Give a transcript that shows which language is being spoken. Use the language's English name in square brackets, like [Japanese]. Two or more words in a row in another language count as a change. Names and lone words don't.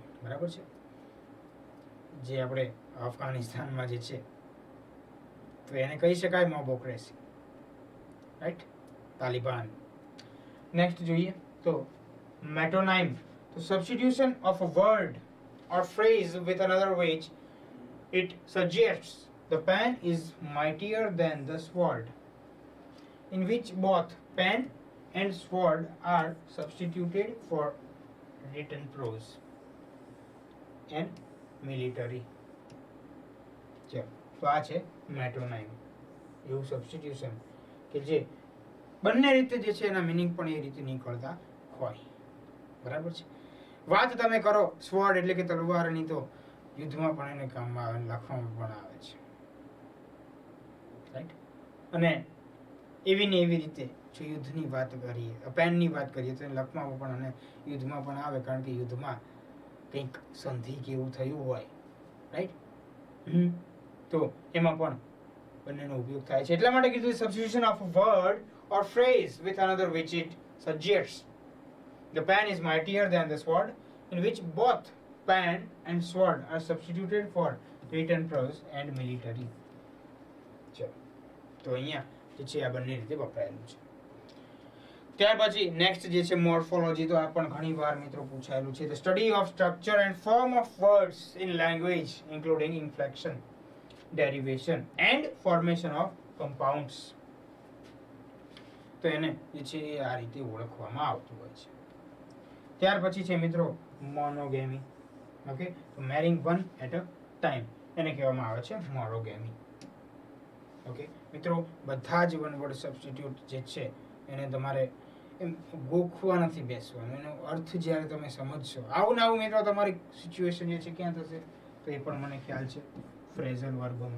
[Gujarati] બરાબર છે. જે આપણે અફઘાનિસ્તાનમાં જે છે તો એને કહી શકાય મોબોક્રેસી, રાઈટ, તાલિબાન. નેક્સ્ટ જોઈએ તો મેટોનાઇમ, તો [English] substitution of a word or phrase with another which it suggests the pen is mightier than the sword, in which both pen and sword are substituted for written prose and military. [Gujarati] ચલો તો આ છે મેટ્રોનાઇમ, એવું સબસ્ટિટ્યુશન કે જે બંને રીતે જે છે એના મિનિંગ પણ એ રીતે નીકળતા હોય. બરાબર છે. વાત તમે કરો સ્વોર્ડ એટલે કે તલવારની, તો યુદ્ધમાં પણ એને કામમાં આવે, લખવામાં પણ આવે છે. રાઈટ. અને એવી ને એવી રીતે જો યુદ્ધની વાત કરીએ, પેનની વાત કરીએ, તો લખવામાં પણ અને યુદ્ધમાં પણ આવે, કારણ કે યુદ્ધમાં કંઈક સંધિ કે એવું થયું હોય, રાઈટ, તો એમાં પણ બંનેનો ઉપયોગ થાય છે. એટલા માટે કીધું [English] substitution of a word or phrase with another which it suggests. The pen is mightier than the sword, in which both pen and sword are substituted for written prose and military. [Gujarati] ચલો, તો અહીંયા જે છે આ બંને રીતે વપરાયેલું છે. ત્યાર પછી નેક્સ્ટ જે છે મોર્ફોલોજી, તો આ પણ ઘણી વાર મિત્રો પૂછાયેલું છે. [English] The study of structure and form of words in language, including inflection, derivation and formation of compounds. [Gujarati] તો એને જે છે એ આ રીતે ઓળખવામાં આવતું હોય છે. ત્યાર પછી છે મિત્રો મોનોગેમી. ઓકે, તો [English] marrying one at a time, [Gujarati] એને કહેવામાં આવે છે મોનોગેમી. ઓકે મિત્રો, બધા જ [English] one word substitute [Gujarati] જે છે એને તમારે એમ ગોખવા નથી બેસવાનું, એનો અર્થ જ્યારે તમે સમજશો, આવું ને આવું મિત્રો તમારી સિચ્યુએશન જે છે ક્યાં થશે, તો એ પણ મને ખ્યાલ છે [English] phrasal verbમાં.